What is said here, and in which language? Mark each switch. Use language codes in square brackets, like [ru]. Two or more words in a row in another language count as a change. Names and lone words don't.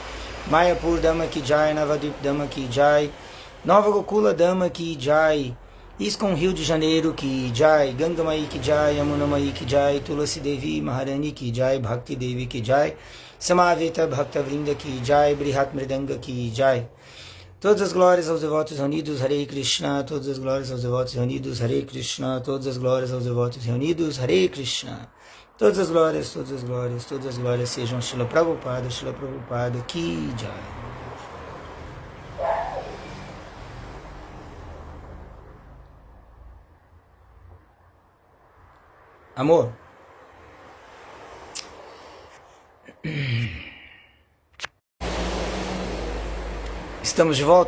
[hi] मायापुर धाम की जय। नवद्वीप धाम की जय. नोवा गोकुल धाम की जय. इस्कॉन रियो डी जनेरो की जय, गंगा माई की जय, यमुना माई की जय, तुलसी देवी महारानी की जय, भक्ति देवी की जय, समवेत भक्त वृन्द की जय, बृहत् मृदंग की जय. [pt] Todas as glórias aos devotos reunidos, [sa] हरे कृष्ण. [pt] Todas as glórias aos devotos reunidos, [sa] हरे कृष्ण. [pt] Todas as glórias aos devotos reunidos, [sa] हरे कृष्ण. [pt] Todas as glórias, todas as glórias, todas as glórias sejam Srila Prabhupada [hi] की जय. [pt] Amor, estamos de volta?